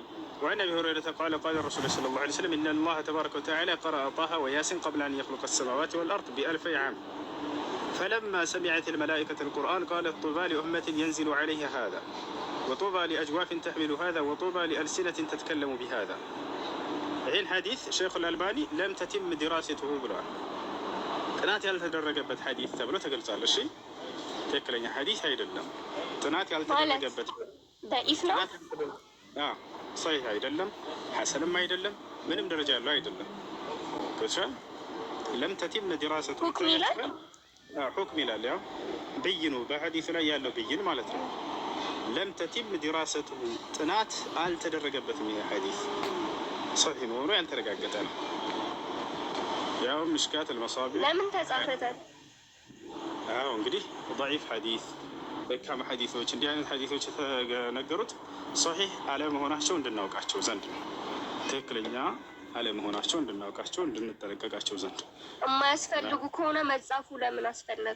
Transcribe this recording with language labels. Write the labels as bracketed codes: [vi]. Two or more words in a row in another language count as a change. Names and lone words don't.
[ar] وعن ابي هريره قال قال الرسول صلى الله عليه وسلم ان الله تبارك وتعالى قرأ طه وياسين قبل ان يخلق السماوات والارض ب1000 عام. فلما سمعت الملائكة القرآن قالت طوبى لأمة ينزل عليها هذا، وطوبى لأجواف تحمل هذا، وطوبى لألسنة تتكلم بهذا. الحين حديث شيخ الألباني لم تتم دراسته بلا [am] ጥናት ያልተደረገበት ሐዲስ ተብሎ ተገልጿል። እሺ ትክክለኛ ሐዲስ አይደለም። ጥናት ያልተደረገበት ضعيف ነው። صحيح አይደለም፣ ሐሰንም አይደለም፣ ምንም ደረጃ ያለው አይደለም። ከሻል [ar] لم تتم دراسته حكم [am] ይላል። ያው ብይኑ በሐዲሱ ላይ ያለው ብይን ማለት ነው። [ar] لم تتم دراسته [am] ጥናት አልተደረገበትም። ይሄ ሐዲስ صحيح መሆኑ ያልተረጋገጠ ነው። ያው مشكاة المصابيح ለምን ተጻፈታል? እንግዲህ ضعيف ሐዲስ በካም ሐዲሶች እንዲህ አይነት ሐዲሶች የተነገሩት صحيح አለመሆናቸው እንድናውቃቸው ዘንድ ነው። ትክክለኛ አለመሆናቸው እንድናውቃቸው እንድንጠነቀቃቸው ዘንድ። የማያስፈልጉ ከሆነ መጻፉ ለምን አስፈለገ?